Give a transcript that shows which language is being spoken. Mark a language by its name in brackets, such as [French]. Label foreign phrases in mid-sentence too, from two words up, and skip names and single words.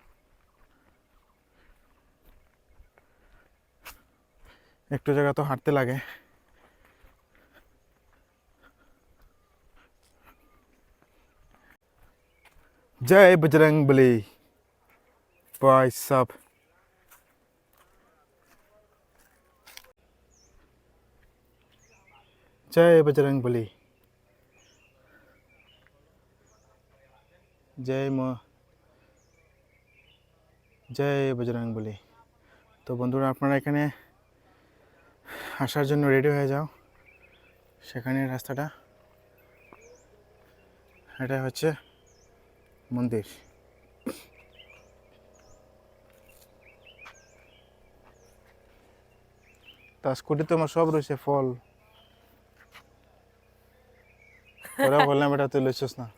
[Bangla] একটু জায়গা তো হাঁটতে লাগে। [Hindi] जय बजरंग बली भाई साहब। जय बजरंग बली, जय माँ, जय बजरंग बली। [Bangla] তো বন্ধুরা আপনারা এখানে আসার জন্য রেডি হয়ে যাও। সেখানে রাস্তাটা, এটা হচ্ছে মন্দির। তা স্কুটিতে আমার সব রয়েছে ফল, ওরা বললাম এটা তুই লইছিস না।